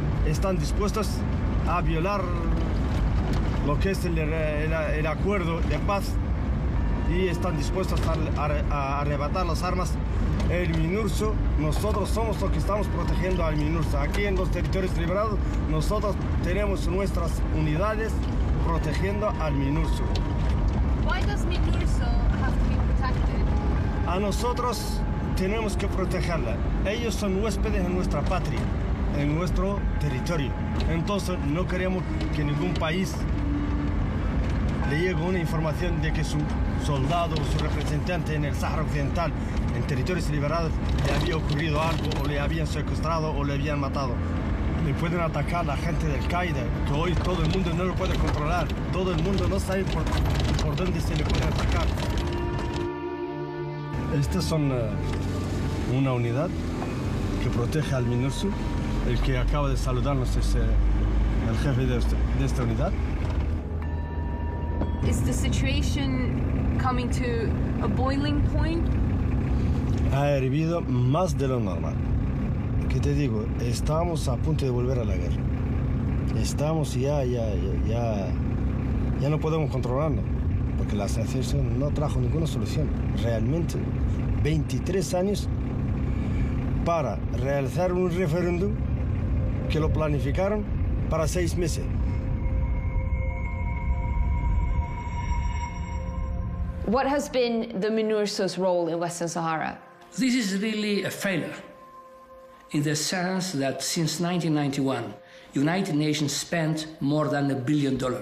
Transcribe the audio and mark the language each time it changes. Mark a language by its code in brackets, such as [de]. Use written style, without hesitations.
[es] Están dispuestos a violar lo que es el acuerdo de paz y están dispuestos a arrebatar las armas. El MINURSO, nosotros somos los que estamos protegiendo al MINURSO. Aquí en los territorios liberados, nosotros tenemos nuestras unidades protegiendo al MINURSO. [en] Why does MINURSO have to be protected? [es] A nosotros tenemos que protegerla. Ellos son huéspedes en nuestra patria, en nuestro territorio. Entonces no queremos que ningún país le llegue una información de que su soldado o su representante en el Sáhara Occidental, en territorios liberados, le había ocurrido algo, o le habían secuestrado o le habían matado. Le pueden atacar la gente del Qaeda, que hoy todo el mundo no lo puede controlar. Todo el mundo no sabe por dónde se le puede atacar. Estas son una unidad que protege al MINURSO. El que acaba de saludarnos es el jefe de esta unidad. [en] Is the situation coming to a boiling point? [es] Ha hervido más de lo normal. ¿Qué te digo? Estamos a punto de volver a la guerra. Estamos ya no podemos controlarlo, porque la asociación no trajo ninguna solución. Realmente, 23 años para realizar un referéndum que lo planificaron para 6 meses. [en] What has been the MINURSO's role in Western Sahara? This is really a failure, in the sense that since 1991, United Nations spent more than $1 billion.